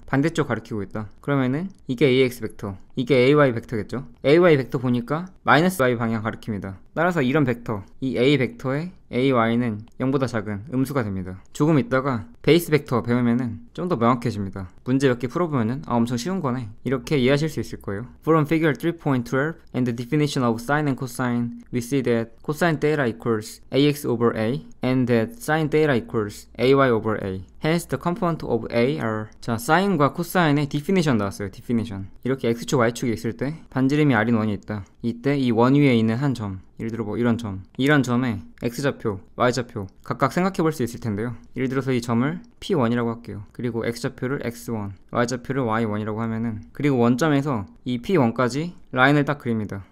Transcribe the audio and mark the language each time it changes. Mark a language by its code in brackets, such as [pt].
[ko] 반대쪽 가리키고 있다. 그러면은 이게 AX 벡터, 이게 AY 벡터겠죠. AY 벡터 보니까 마이너스 Y 방향 가리킵니다. 따라서 이런 벡터, 이 A 벡터의 AY는 0보다 작은 음수가 됩니다. 조금 있다가 베이스 벡터 배우면은 좀 더 명확해집니다. 문제 몇 개 풀어보면은 아, 엄청 쉬운 거네 이렇게 이해하실 수 있을 거예요. [en] From figure 3.12 and the definition of sine and cosine, we see that cosine theta equals AX over A and that sine theta equals AY over A. Hence the component of A are [ko] 자, sine과 cosine의 definition 나왔어요. [en] definition. [ko] 이렇게 X축, Y축이 있을 때 반지름이 R인 원이 있다. 이때 이 원 위에 있는 한 점, 예를 들어 뭐 이런 점에 X좌표, Y좌표 각각 생각해 볼 수 있을 텐데요. 예를 들어서 이 점을 P1이라고 할게요. 그리고 X좌표를 X1, Y좌표를 Y1이라고 하면은, 그리고 원점에서 이 P1까지 라인을 딱 그립니다.